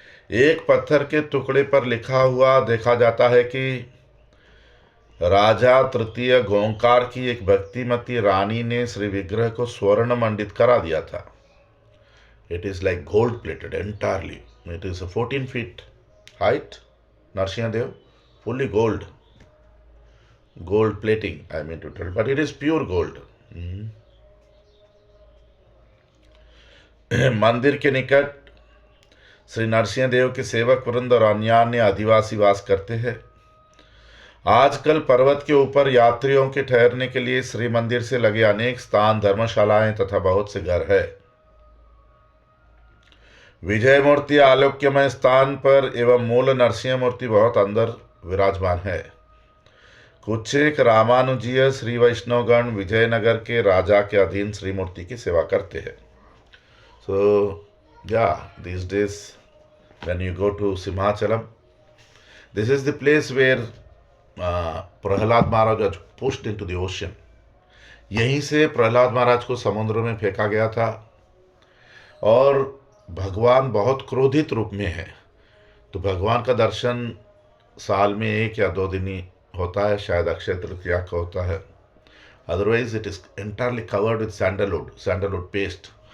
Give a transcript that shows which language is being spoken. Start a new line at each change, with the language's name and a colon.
Hindi: एक पत्थर के टुकड़े पर लिखा हुआ देखा जाता है कि राजा तृतीय गोंकार की एक भक्तिमती रानी ने श्री विग्रह को स्वर्ण मंडित करा दिया था।
English: It is like gold plated entirely. It is 14 feet height, Narasimha Dev, fully gold plating, I mean to tell, but it is pure gold.
Hindi: मंदिर के निकट श्री नरसिंह देव के सेवक वृंद और अन्य आदिवासी वास करते हैं। आजकल पर्वत के ऊपर यात्रियों के ठहरने के लिए श्री मंदिर से लगे अनेक स्थान, धर्मशालाएं तथा बहुत से घर है। विजय मूर्ति आलोक्यमय स्थान पर एवं मूल नरसिंह मूर्ति बहुत अंदर विराजमान है। कुछ एक रामानुजीय श्री वैष्णवगण विजयनगर के राजा के अधीन श्री मूर्ति की सेवा करते हैं।
English: So या these days when you go to Simhachalam, this is the place where Prahlad Maharaj was pushed into the ocean.
Hindi: यहीं से प्रहलाद महाराज को समुद्र में फेंका गया था और भगवान बहुत क्रोधित रूप में है। तो भगवान का दर्शन साल में 1 या 2 दिन ही होता है, शायद अक्षय तृतीया का होता है।
English: Otherwise it is entirely covered with sandalwood paste.